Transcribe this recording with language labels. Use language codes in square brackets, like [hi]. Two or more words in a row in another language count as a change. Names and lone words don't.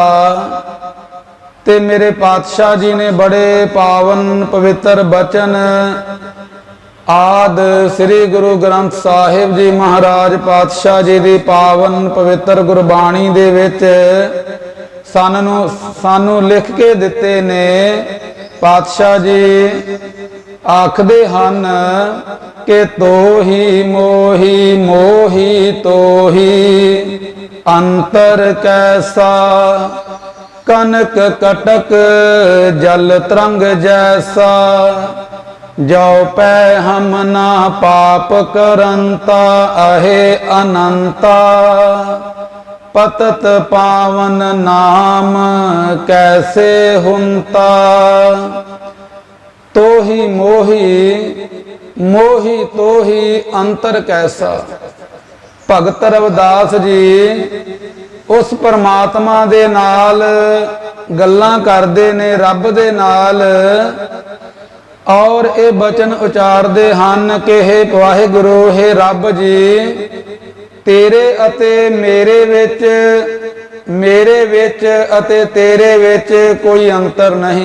[pa] ਤੇ ਮੇਰੇ ਪਾਤਸ਼ਾਹ ਜੀ ਨੇ ਬੜੇ ਪਾਵਨ ਪਵਿੱਤਰ ਬਚਨ ਆਦ ਸ੍ਰੀ ਗੁਰੂ ਗ੍ਰੰਥ ਸਾਹਿਬ ਜੀ ਮਹਾਰਾਜ ਪਾਤਸ਼ਾਹ ਜੀ ਦੀ ਪਾਵਨ ਪਵਿੱਤਰ ਗੁਰਬਾਣੀ ਦੇ ਵਿਚ ਸਾਨੂੰ ਲਿਖ ਕੇ ਦਿੱਤੇ ਨੇ। ਪਾਤਸ਼ਾਹ ਜੀ ਆਖਦੇ ਹਨ ਕਿ ਤੋ ਹੀ ਮੋਹੀ ਮੋਹੀ ਤੋ ਹੀ ਅੰਤਰ ਕੈਸਾ। ਕਨਕ ਕਟਕ ਜਲ ਤਰੰਗ ਜੈਸਾ, ਜੋ ਪੈ ਹਮ ਨਾ ਪਾਪ ਕਰੰਤਾ ਅਹੇ ਅਨੰਤਾ। ਪਤਤ ਪਾਵਨ ਨਾਮ ਕੈਸੇ ਹੁੰਤਾ। ਤੋ ਹੀ ਮੋਹੀ ਮੋਹੀ ਤੋ ਹੀ ਅੰਤਰ ਕੈਸਾ। ਭਗਤ ਰਵਿਦਾਸ ਜੀ ਉਸ ਪਰਮਾਤਮਾ ਦੇ ਨਾਲ ਗੱਲਾਂ ਕਰਦੇ ਨੇ, ਰੱਬ ਦੇ ਨਾਲ, [hi] और ये [pa] ਬਚਨ ਉਚਾਰਦੇ ਹਨ ਕਿ ਹੇ ਵਾਹਿਗੁਰੂ ਹੇ ਰੱਬ ਜੀ, ਤੇਰੇ ਅਤੇ ਮੇਰੇ ਵਿਚ ਅਤੇ ਤੇਰੇ ਵਿਚ ਕੋਈ ਅੰਤਰ ਨਹੀਂ।